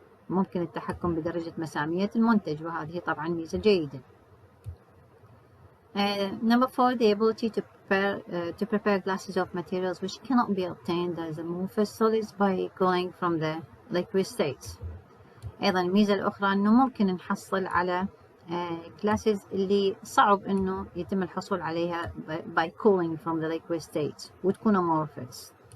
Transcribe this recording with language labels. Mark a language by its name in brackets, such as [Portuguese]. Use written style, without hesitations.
[Arabic] ممكن التحكم بدرجة مسامية المنتج وهذه طبعا ميزة جيدة. [English] Number four, the ability to prepare glasses of materials which cannot be obtained as amorphous solids by cooling from the liquid states. [Arabic] أيضا الميزة الأخرى إنه ممكن نحصل على glasses اللي صعب إنه يتم الحصول عليها [English] by cooling from the liquid states [Arabic] وتكون amorphous.